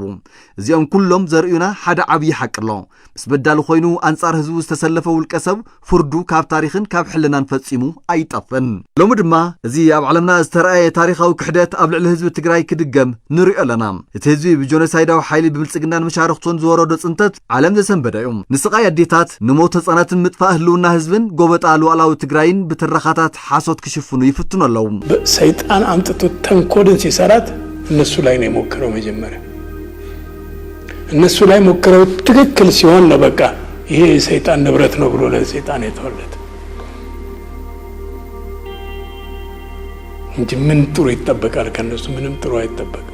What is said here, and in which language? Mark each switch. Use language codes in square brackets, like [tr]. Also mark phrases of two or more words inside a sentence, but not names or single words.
[ti] እዚኦም ኩሎም ዘርእዩና ሓደ ዓብይ ሓቂ ኣሎ ምስ በዳሉ ኮይኑ አንጻር ህዝቡ ዝተሰለፈ ውልቀ ሰብ ፍርዱ ካብ ታሪኽን ካብ ሕልናን ፈጺሙ ኣይጠፍን ሎሚ ድማ እዚ ኣብ ዓለምና ዝተረኣየ ታሪኻዊ ክሕደት ኣብ ልዕሊ ህዝቢ ትግራይ ክድገም ንሪኦ ኣለና እቲ ህዝቢ ብጆኖሳይዳዊ ሓይሊ ብብልጽግናን መሻርክቶን ዝወረዶ ጽንተት ዓለም ዘሰንበደ እዩ ንስቃይ ኣዴታት ንሞት ህጻናትን ምጥፋእ ህልውና ህዝብን ጎበጣ ሉዓላዊ ትግራይን ብትረኻታት ሓሶት ክሽፍኑ ይፍትኑ ኣለዉ [am] ሰይጣን አምጥቶ ተንኮልን ሲሰራት እነሱ ላይ ነው የሞከረው መጀመሪያ እነሱ ላይ ሞከረው ትክክል ሲሆን ነው በቃ ይሄ ሰይጣን ንብረት ነው ብሎ ለሰይጣን የተወለደ እንጂ ምን ጥሩ ይተበቃል ከነሱ ምንም ጥሩ አይተበቅም